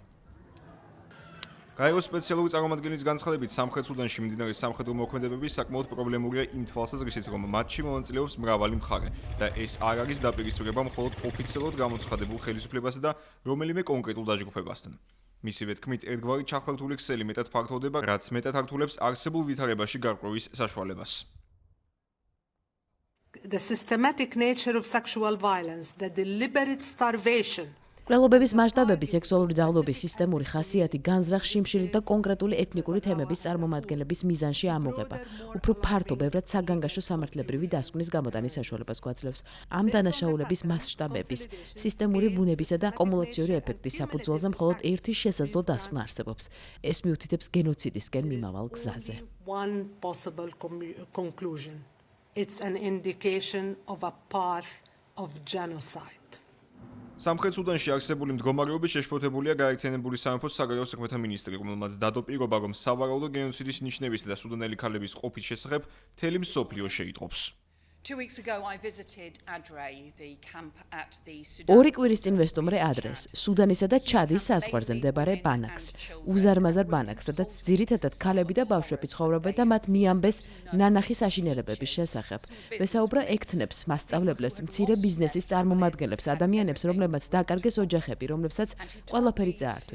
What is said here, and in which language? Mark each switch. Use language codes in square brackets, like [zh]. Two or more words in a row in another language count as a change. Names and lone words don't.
[ka] გაეროს სპეციალური წარმომადგენლის განცხადებით, სამხრეთ სუდანში მიმდინარე სამხედრო მოქმედებები საკმაოდ პრობლემურია იმ თვალსაზრისით, რომ მათში მონაწილეობს მრავალი მხარე და ეს არ არის დაპირისპირება მხოლოდ ოფიციალურად გამოცხადებულ ხელისუფლებასა და რომელიმე კონკრეტულ დაჯგუფებასთან. მისივე თქმით, ერთგვარი ჩახლართული ქსელი მეტად ფართოვდება, რაც მეტად ართულებს არსებულ ვითარებაში გარკვევის საშუალებას. [en] The systematic nature of sexual violence, the deliberate starvation. [ka] მკვლელობების მასშტაბები, სექსუალური ძალადობის სისტემური ხასიათი, განზრახ შიმშილით და კონკრეტული ეთნიკური თემების წარმომადგენლების მიზანში ამოღება. უფრო ფართო, ბევრად საგანგაშო სამართლებრივი დასკვნის გამოტანის საშუალებას გვაძლევს. ამ დანაშაულების მასშტაბების, სისტემური ბუნებისა და კუმულაციური ეფექტის საფუძველზე მხოლოდ ერთი შესაძლო დასკვნა არსებობს. ეს მიუთითებს გენოციდისკენ მიმავალ გზაზე. [en] One possible conclusion. It's an indication of a path of genocide. [ka] სამხრეთ სუდანში არსებული მდგომარეობით შეშფოთებულია გაერთიანებული სამეფოს საგარეო საქმეთა მინისტრი, რომელმაც დადო პირობა, რომ სავარაუდო გენოციდის ნიშნებისა და სუდანელი ქალების ყოფის შესახებ მთელი მსოფლიო შეიტყობს. [en] 2 weeks ago I visited Adre, the camp at the Sudan. [ka] ორი კვირის წინ ვესტუმრე ადრეს, სუდანისა და ჩადის საზღვარზე მდებარე ბანაკს, უზარმაზარ ბანაკს, სადაც ძირითადად ქალები და ბავშვები ცხოვრობენ და მათ მიამბეს ნანახი საშინელებების შესახებ. ვესაუბრა ექთნებს, მასწავლებლებს, მცირე ბიზნესის წარმომადგენლებს, ადამიანებს, რომლებმაც დაკარგეს ოჯახები, რომლებსაც ყველაფერი წაართვეს.